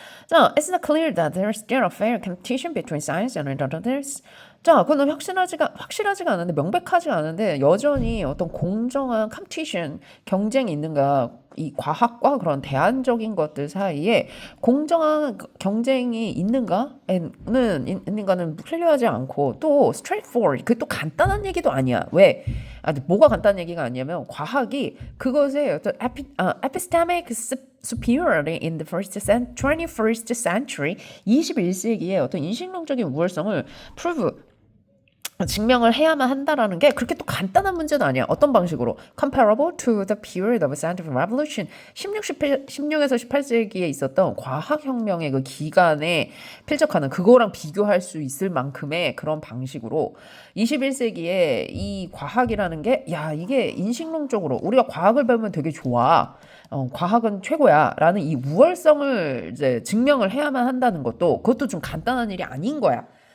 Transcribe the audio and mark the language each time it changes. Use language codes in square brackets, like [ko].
[en] 자, it's not clear that there is still a fair competition between science and others. [ko] 자, 그건 확실하지가 않은데, 명백하지가 않은데 여전히 어떤 공정한 컴피티션, 경쟁이 있는가, 이 과학과 그런 대안적인 것들 사이에 공정한 경쟁이 있는가는 클리어하지 않고, 또 straightforward, 그게 또 간단한 얘기도 아니야. 왜? 뭐가 간단한 얘기가 아니냐면 과학이 그것의 어떤 [en] epistemic superiority in the 21st century, [ko] 21세기의 어떤 인식론적인 우월성을 증명을 해야만 한다라는 게 그렇게 또 간단한 문제는 아니야. 어떤 방식으로? [en] Comparable to the period of scientific revolution. [ko] 16에서 18세기에 있었던 과학혁명의 그 기간에 필적하는 그거랑 비교할 수 있을 만큼의 그런 방식으로 21세기에 이 과학이라는 게 이게 인식론적으로 우리가 과학을 배우면 되게 좋아. 과학은 최고야 라는 이 우월성을 이제 증명을 해야만 한다는 그것도 좀 간단한 일이 아닌 거야.